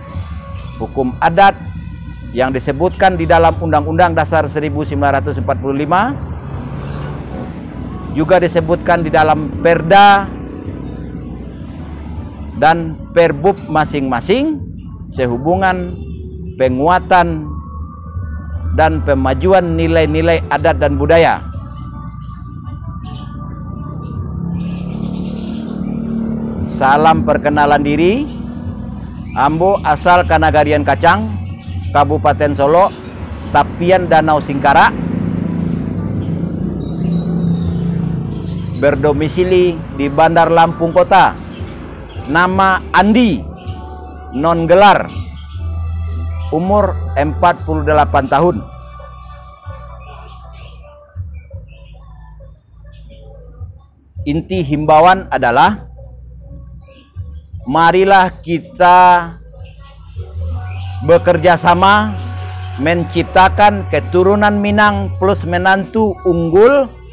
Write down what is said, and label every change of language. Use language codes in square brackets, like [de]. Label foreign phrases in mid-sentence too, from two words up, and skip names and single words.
[id] yang disebutkan di dalam Undang-Undang Dasar 1945, juga disebutkan di dalam Perda dan Perbub masing-masing sehubungan penguatan dan pemajuan nilai-nilai adat dan budaya. Salam perkenalan diri, ambo asal Kanagarian Kacang, Kabupaten Solo, Tapian Danau Singkara, berdomisili di Bandar Lampung Kota. Nama Andi, non gelar, umur 48 tahun. Inti himbauan adalah marilah kita bekerja sama menciptakan keturunan Minang plus menantu unggul.